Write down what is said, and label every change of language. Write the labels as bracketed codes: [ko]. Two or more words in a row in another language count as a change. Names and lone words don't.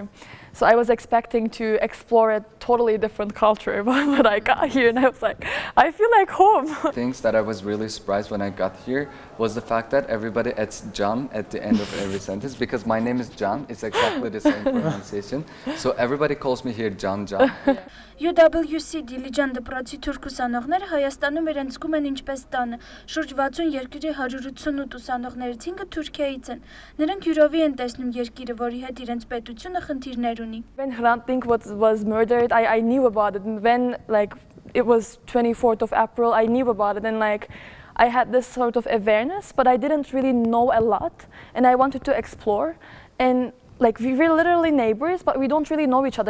[en] So I was expecting to explore a totally different culture, but I got here and I was like, I feel like home. Things that I was really surprised when I got here was the fact that everybody adds Can at the end of every sentence, because my name is Can, it's exactly the same pronunciation. So everybody calls me here Can. [hy] UWC Դիլիջան դպրոցի թուրք ուսանողները Հայաստանում իրենց զգում են ինչպես տանը։ Շուրջ 60 երկրի 188 ուսանողներից 5-ը Թուրքիայից են։ Նրանք յուրովի են տեսնում երկիրը, որի հետ իրենց պետությունը խնդիրներ ունի։ [en] When Hrant was murdered, I knew about it. When it was 24th of April, I knew about it, and I had this sort of awareness, but I didn't really know a lot, and I wanted to explore. And we're literally neighbors, but we don't really know each other.